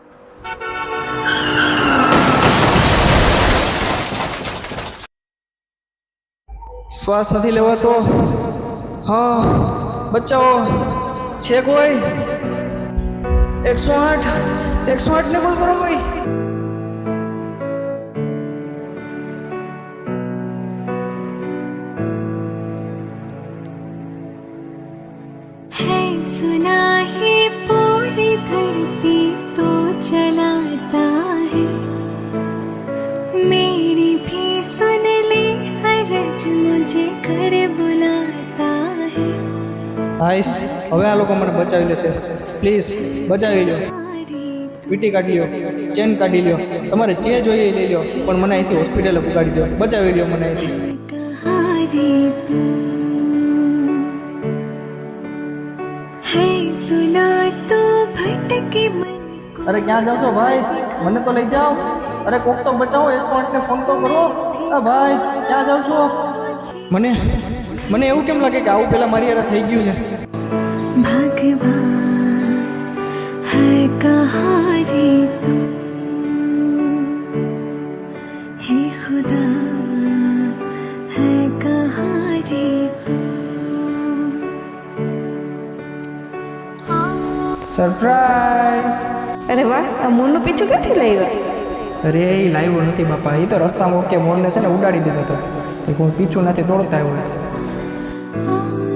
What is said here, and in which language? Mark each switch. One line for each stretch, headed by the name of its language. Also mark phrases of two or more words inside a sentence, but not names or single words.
Gujarati: શ્વાસ નથી લેવાતો. હા બચાવો, છે કોઈ? 108 ને કોલ કરો કોઈ.
Hindi: है सुना है पूरी धरती तो चलाता है, मेरी भी सुन ले हरज मुझे घर बुलाता है.
Gujarati: હાઈસ હવે આ લોકો મને બચાવી લેશે, પ્લીઝ બચાવી લો. વીટી કાઢી લો, ચેન કાઢી લો, તમારે જે જોઈએ એ લઈ લો, પણ મને અહીંથી હોસ્પિટલે પુગાડી દો, બચાવી લો મને અહીંથી.
Hindi: कहाँ रे तू है सुना तो भटके मन को.
Gujarati: અરે ક્યાં જાવ છો ભાઈ? મને તો લઈ જાઓ. અરે કોક તો બચાવો, 108 ને ફોન તો કરો. આ ભાઈ ક્યાં જાવ છો? મને એવું કેમ લાગે કે આવું પહેલાં મારી યાર થઈ ગયું છે?
Hindi: भगवान है कहाँ रे तू, हे खुदा है कहाँ रे तू.
Gujarati: સરપ્રાઈઝ! અરે વાહ, આ મોરનો પીછો ક્યાંથી લાવ્યો હતો? અરે એ લાવ્યો નથી બાપા, એ તો રસ્તામાં ઓકે મોરને છે ને ઉડાડી દીધો હતો. એ કોઈ પીછું નથી દોડતા આવ્યો.